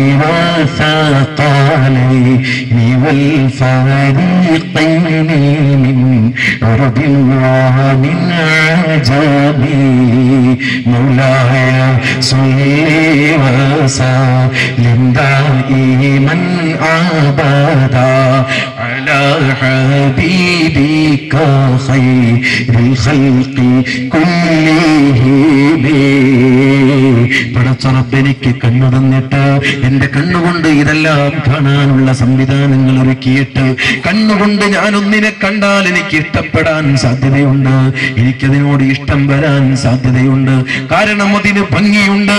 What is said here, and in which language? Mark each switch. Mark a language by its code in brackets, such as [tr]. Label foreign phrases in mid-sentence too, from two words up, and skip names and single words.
[ar] والثقلين والفريقين من عرب ومن عجم مولاي صل وسلم دائما أبدا على حبيبك خير الخلق كلهم. [ml] പടച്ചറബെനിക്ക് കണ്ണു തന്നിട്ട് എന്റെ കണ്ണുകൊണ്ട് ഇതെല്ലാം കാണാനുള്ള സംവിധാനങ്ങൾ ഒരുക്കിയിട്ട് കണ്ണുകൊണ്ട് ഞാനൊന്നിനെ കണ്ടാൽ എനിക്ക് ഇഷ്ടപ്പെടാൻ സാധ്യതയുണ്ട്, എനിക്കതിനോട് ഇഷ്ടം വരാൻ സാധ്യതയുണ്ട്. കാരണം അതിന് ഭംഗിയുണ്ട്.